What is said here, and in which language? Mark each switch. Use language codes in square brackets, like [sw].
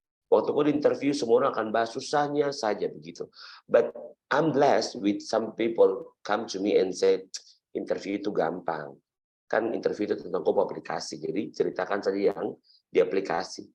[id] Waktu aku di interview, semua orang akan bahas susahnya saja begitu. [en] But I'm blessed with some people come to me and say, [id] interview itu gampang. Kan interview itu tentang aplikasi. Jadi ceritakan saja yang di aplikasi.